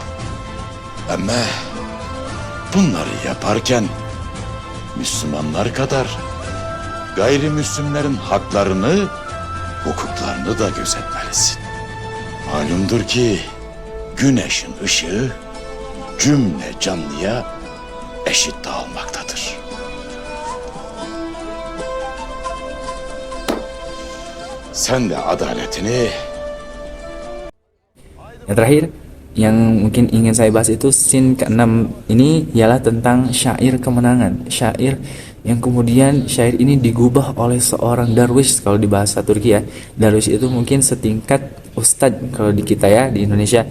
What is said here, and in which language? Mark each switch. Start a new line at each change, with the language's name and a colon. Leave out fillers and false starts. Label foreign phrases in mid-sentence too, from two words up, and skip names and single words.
Turkish: Ama bunları yaparken Müslümanlar kadar gayrimüslimlerin haklarını, hukuklarını da gözetmelisin. Malumdur ki güneşin ışığı cümle canlıya eşit dağılmaktadır. Sen de adaletini.
Indonesian: Yang terakhir yang mungkin ingin saya bahas itu scene ke-6 ini ialah tentang syair kemenangan. Syair yang kemudian syair ini digubah oleh seorang darwish kalau di bahasa Turki ya. Darwish itu mungkin setingkat ustadz kalau di kita ya, di Indonesia.